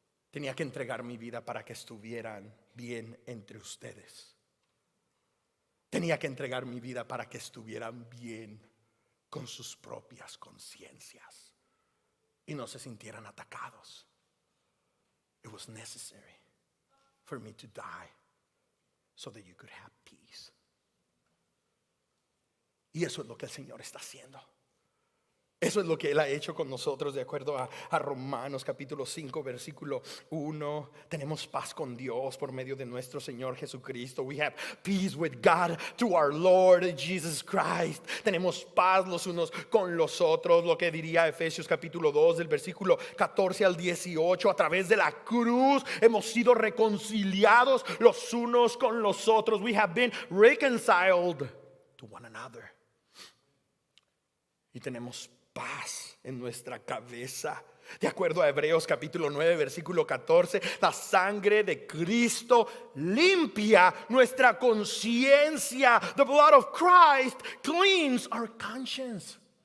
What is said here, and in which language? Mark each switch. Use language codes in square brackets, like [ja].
[es] Tenía que entregar mi vida para que estuvieran bien entre ustedes. Tenía que entregar mi vida para que estuvieran bien con sus propias conciencias y no se sintieran atacados. [en] It was necessary for me to die so that you could have peace. [es] Y eso es lo que el Señor está haciendo. Eso es lo que Él ha hecho con nosotros, de acuerdo a Romanos capítulo 5 versículo 1. Tenemos paz con Dios por medio de nuestro Señor Jesucristo. [en] We have peace with God through our Lord Jesus Christ. [es] Tenemos paz los unos con los otros. Lo que diría Efesios capítulo 2 del versículo 14 al 18. A través de la cruz hemos sido reconciliados los unos con los otros. [en] We have been reconciled to one another. [es] Y tenemos paz en nuestra cabeza. De acuerdo a Hebreos capítulo 9 versículo 14, la sangre de Cristo limpia nuestra conciencia. [en] The blood of Christ cleans our conscience.